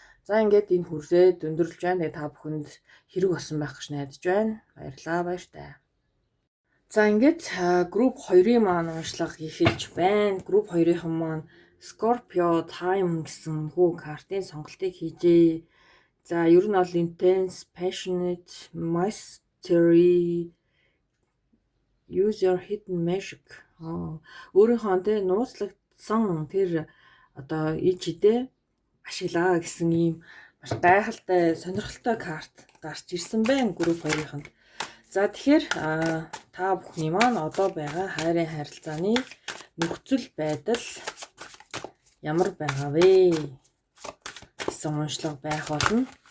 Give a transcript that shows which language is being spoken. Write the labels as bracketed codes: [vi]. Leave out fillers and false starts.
[mn] За ингээд энэ хүрээд өндөрлж байна. Тэгээ та бүхэнд хэрэг болсон байх гэж найдаж байна. Баярлалаа, баяртай. За ингээд групп 2-ын маань уншлага эхэлж байна. Групп 2-ын маань Scorpio Time гэсэн хүү картын сонголтыг хийжээ. За ер нь бол [en] intense, passionate, mystery, use your hidden magic. [mn] Өөрийнхөө тэ нууцлагдсан тэр одоо ичидээ ашиглаа гэсэн ийм маш гайхалтай, сонирхолтой карт гарч ирсэн байна групп 2-ын. За тэгэхээр та бүхний маань одоо байгаа хайрын харилцааны нөхцөл байдал ямар байгаа вэ гэсэн уншлага байх болно.